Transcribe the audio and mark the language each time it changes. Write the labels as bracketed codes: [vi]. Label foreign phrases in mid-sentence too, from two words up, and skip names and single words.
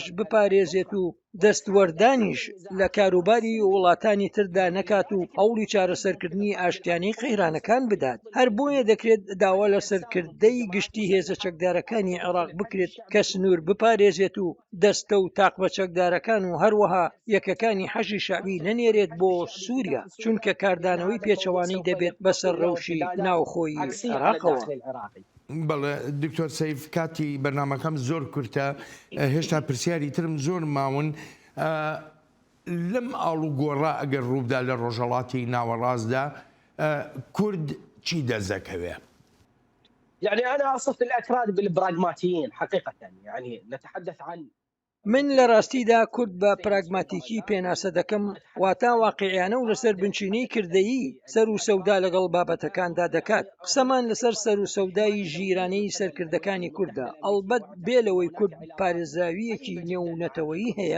[ckb] بپارێزێت و دەستوەردانیش لە کاروباری وڵاتانی تردا نەکات و هەوڵی چارەسەرکردنی ئاشتیانەی قەیرانەکان بدات هەر بۆیە دەکرێت داوا لە سەرکردەی گشتی هێزە چەکدارەکانی عێراق بکرێت کە سنوور بپارێزێت و دەستە و تاق بە چەکدارەکان و هەروەها یەکەکانی حەشی شەعبی نەنێرێت بۆ سووریا چونکە کاردانەوەی پێچەوانەی دەبێت بەسەر ڕەوشی ناوخۆی عێراقەوە بەڵێ دکتۆر سەیف کاتی بەرنامەکەم زۆر کورتە هێشتا پرسیاری ترم زۆر ماون لەم ئاڵو گۆڕا ئەگەر ڕووبدا لە ڕۆژهەڵاتی ناوەڕاستدا کورد چی دەزەکەوێ؟ [ar] يعني أنا أصف الأكراد بالبراغماتيين حقيقة يعني نتحدث عن [ckb] من لە ڕاستیدا کورد بە پراگماتیکی پێناسە دەکەم واتە واقعیانە و لەسەر بنچینەی کردەیی سەر و سەودا لەگەڵ بابەتەکاندا دەکات قسەمان لەسەر سەر و سەودای ژیرانەی سەرکردەکانی کوردە ئەڵبەت بێلەوەی کورد پارێزراویەکی نێونەتەوەیی هەیە